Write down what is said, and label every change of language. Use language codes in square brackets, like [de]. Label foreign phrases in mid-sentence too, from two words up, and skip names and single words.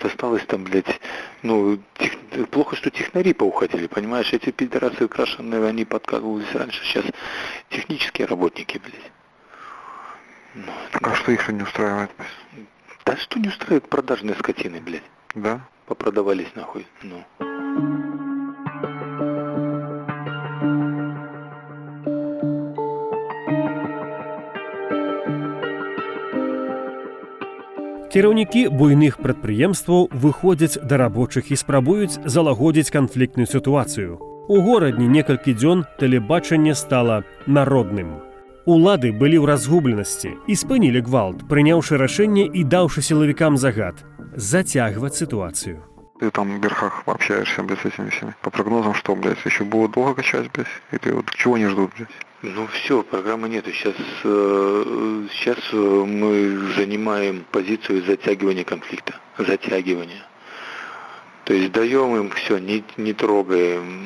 [ru] Осталось там, блядь, плохо, что технари поуходили, понимаешь? Эти пидорасы крашеные, они подкатывались раньше. Сейчас технические работники, блядь. Так а что их что не устраивает? Да что не устраивает продажные скотины, блядь. Да? Попродавались нахуй, [be] Кіраўнікі буйных прадпрыемстваў выходзяць да рабочых і спрабуюць залагодзіць канфліктную сітуацыю. У горадні некалькі дзён тэлебачанне стала народным. Улады былі ў разгубленасці і спынілі гвалт, прыняўшы рашэнне і даўшы сілавікам загад зацягваць сітуацыю. [ru] Ты там в верхах общаешься, блядь, с этими всеми. По прогнозам что, блядь, еще будут долго качать, блядь? Или вот чего не ждут, блядь? Все, программы нету. Сейчас мы занимаем позицию затягивания конфликта. Затягивания. То есть даем им все, не трогаем.